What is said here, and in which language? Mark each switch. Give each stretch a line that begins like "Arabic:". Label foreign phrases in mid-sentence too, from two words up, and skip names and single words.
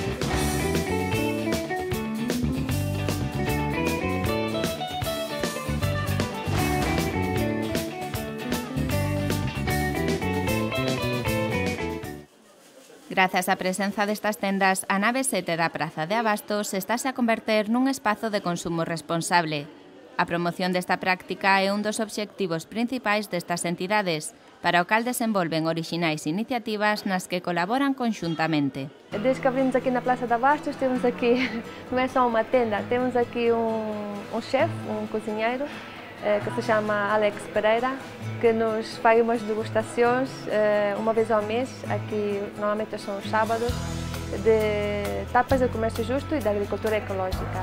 Galician: Grazas á presenza destas tendas, a nave 7 da Praza de Abastos estáse a converter nun espazo de consumo responsable. A promoción desta práctica é un dos obxectivos principais destas entidades, para o cal desenvolven orixinais iniciativas nas que colaboran conxuntamente.
Portuguese: Desde que abrimos aqui na Praça de Abastos, temos aqui,
Galician: non é só unha tenda,
Portuguese: temos aqui um chefe, um cozinheiro, que se chama Alex Pereira, que nos faz umas degustações uma vez ao mês, aqui normalmente são os sábados, de tapas de comércio justo e da agricultura ecológica.